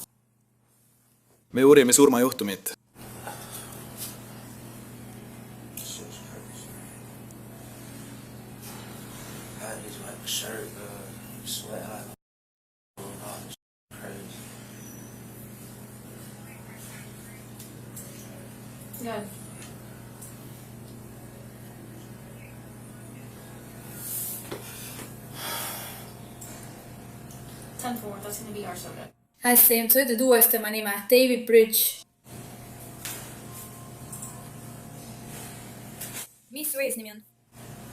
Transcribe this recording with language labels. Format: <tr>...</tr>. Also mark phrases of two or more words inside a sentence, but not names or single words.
<et>Me uurime surmajuhtumit.</et> <en>Shirt, sweat out. Crazy. Yeah. That's gonna be our subject.</en> <et>Hästi, sa ütled uuesti oma nime. David Bridge. Mis su eesnimi on?</et>